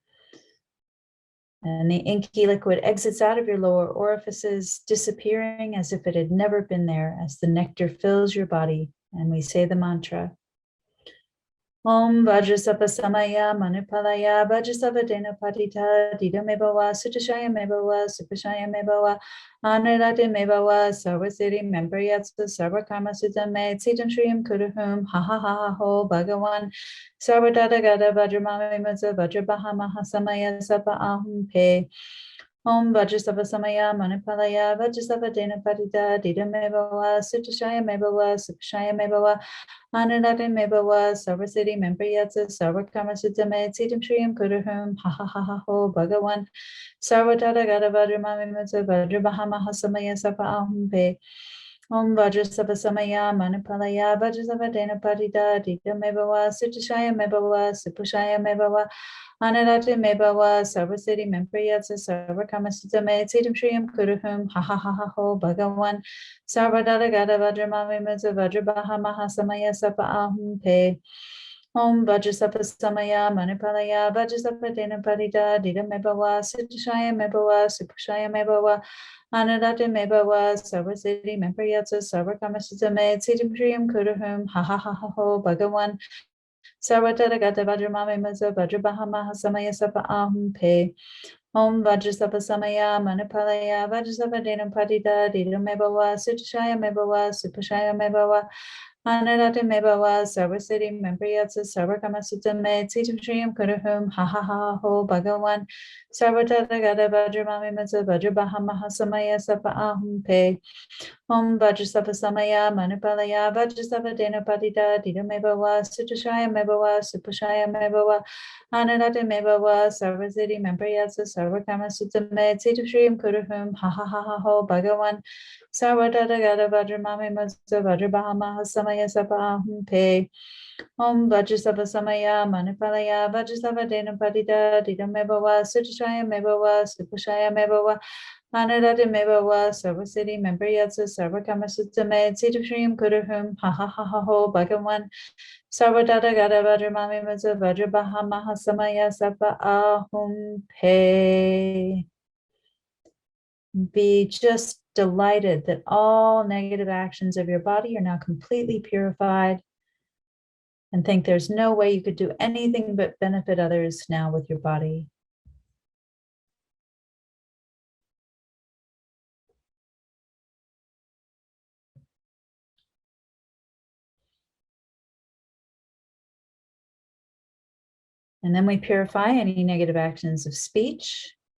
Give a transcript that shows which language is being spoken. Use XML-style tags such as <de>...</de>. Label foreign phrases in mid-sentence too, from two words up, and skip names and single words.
<en>And the inky liquid exits out of your lower orifices, disappearing as if it had never been there, as the nectar fills your body. And we say the mantra.</en> <sa>Om Vajrasattva Samaya Manipalaya Vajrasattva Dena Patita Dida Mebawa Sutashaya Mebawa Supashaya Mebawa Anurate Mebawa Sarvasiri Membriyatsu Sarva Karma Sutame Tsitam Shriyam Kuruhum Ha Ha Ha Ha Ho Bhagawan Sarvadada Gada Vajramami Mutsa Vajrabaha Mahasamaya Sapa Ahum Pe Om Vajrasattva Samaya Manipalaya Vajrasattva Dena Patita Dida Mebawa Sutashaya Mebawa Supashaya Mebawa Anurate Mebawa Sarvasiri Membriyatsu Sarva Karma Sutame Tsitam Shriyam Kuruhum Ha Ha Ha Ha Ho Bhagawan Sarvadada Gada Vajramami Mutsa Vajrabaha Mahasamaya Sapa Ahum Pe Om Vajrasattva Samaya Manipalaya Vajrasattva Dena Patita Dida Mebawa Sutashaya Mebawa Supushaya Mebawa Anurate Mebawa Sarvasiri Membriyatsu Sarva Karma Sutame Tsitam Shriyam Kuruhum Ha Ha Ha Ha Ho Bhagawan Sarvadada Gada Vajramami Mutsa Vajrabaha Mahasamaya Sapa Ahum Pe Om Vajrasattva Samaya Manipalaya Vajrasattva Dena Patita Dida Mebawa Sutashaya Mebawa Supushaya Mebawa Anurate Mebawa Sarvasiri Membriyatsu Sarva Karma Sutame Tsitam Shriyam Kuruhum Ha Ha Ha Ha Ho Bhagawan Sarvadada Gada Vajramami Mutsa Vajrabaha Mahasamaya Sapa Ahum Pe Om Vajrasattva Samaya Manipalaya Vajrasattva Dena Patita Dida Mebawa Sutashaya Mebawa Supashaya Mebawa Anurate Mebawa Sarvasiri Membriyatsu Sarva Karma Sutame Tsitam Shriyam Kuruhum Ha Ha Ha Ho Bhagawan Sarvadada Gada Vajramami Mutsa Vajrabaha Mahasamaya Sapa Ahum Pe Om Vajrasattva Samaya Manipalaya Vajrasattva Dena Patita Dida Mebawa Sutashaya Mebawa Supashaya Mebawa Anurate Mebawa Sarvasiri Membriyatsu Sarva Karma Sutame Tsitam Shriyam Kuruhum Ha Ha Ha Ha Ho Bhagawan Sarvadada Gada Vajramami Mutsa Vajrabaha Mahasamaya Sapa Ahum Pe Om Vajrasattva Samaya Manipalaya Vajrasattva Dena Patita Dida Mebawa Sutashaya Mebawa Supushaya Mebawa Anadati Mebawa, Sarvasiti, Membriyatsa, Sarvakamasutame, Sidashrim, Kuduhum, Ha Ha Ha Ha Ho, Bhagawan, Sarvadata Gada Vajramami Maza, Vajrabaha Mahasamaya Sapa Ahum Pe.</sa> <en>Be just delighted that all negative actions of your body are now completely purified, and think there's no way you could do anything but benefit others now with your body. And then we purify any negative actions of speech.</en>